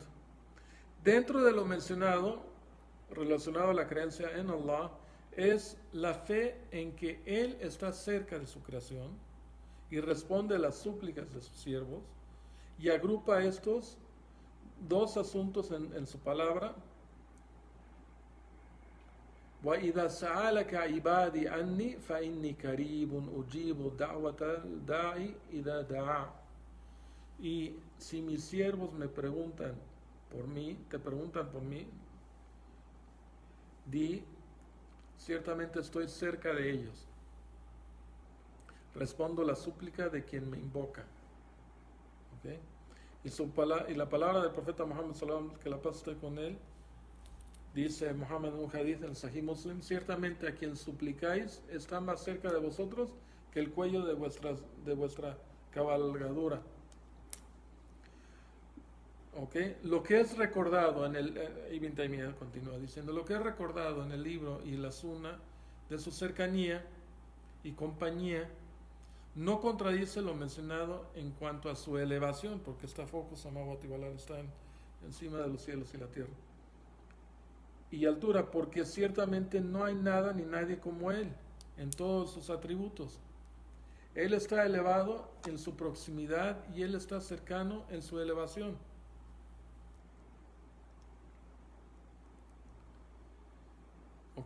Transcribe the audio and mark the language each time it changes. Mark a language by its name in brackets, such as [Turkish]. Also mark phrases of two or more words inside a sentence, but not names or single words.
[Spanish] Dentro de lo mencionado, relacionado a la creencia en Allah, es la fe en que Él está cerca de su creación y responde a las súplicas de sus siervos, y agrupa estos dos asuntos en su palabra. [Arabic] وَإِذَا سَأَلَكَ عِبَادِي عَنِّي فَإِنِّي قَرِيبٌ أُجِيبُ دَعْوَةَ الدَّاعِ إِذَا دَعَانِ. [Spanish] Y si mis siervos me preguntan por mí, te preguntan por mí, di, ciertamente estoy cerca de ellos, respondo la súplica de quien me invoca. ¿Okay? Y la palabra del profeta Muhammad [Arabic] صلى الله عليه وسلم, [Spanish] que la paz esté con él, dice Muhammad en un hadith en el Sahih Muslim: ciertamente a quien suplicáis está más cerca de vosotros que el cuello de vuestra cabalgadura. ¿Okay? Lo que es recordado en el Ibn Taymiyyah continúa diciendo: lo que es recordado en el libro y la sunna de su cercanía y compañía no contradice lo mencionado en cuanto a su elevación, porque está [Arabic] فوق السماوات والأرض, [Spanish] está encima de los cielos y la tierra, y altura, porque ciertamente no hay nada ni nadie como él en todos sus atributos. Él está elevado en su proximidad y él está cercano en su elevación. ¿Ok?